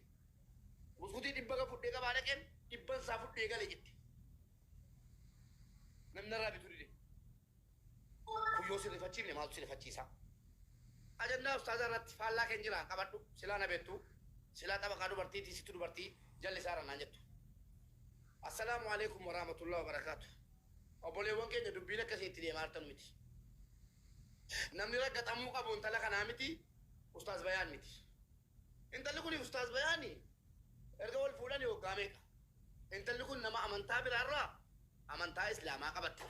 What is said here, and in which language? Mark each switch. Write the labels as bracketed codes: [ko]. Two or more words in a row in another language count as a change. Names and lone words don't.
[om] Buskutii dhibba ga fudhee qabaa dhaqeen dhibban isaa fudhee gale jette. Namni narraa bituu dide. Kuyyoo sirrifachiifne maaltu sirrifachiisa. Ajannaa ustaazaa irratti faallaa keen jira qabadhu silaa na beektu silaa xabaqaa dubartiitii sittu dubartii jalli isaa rannaan jettu. [ar] السلام عليكم ورحمة الله وبركاته. [om] Obboleewwan keenya dubbiin akkasii itti deemaa jirtan miti. Namni raggaxamuu qabu intala kanaa miti ustaaz bayaan miti. Intalli kun ustaaz bayaani erga wal fuudhan yookaan meeqa. Intalli kun nama amantaa biraarraa amantaa islaamaa qabattedha.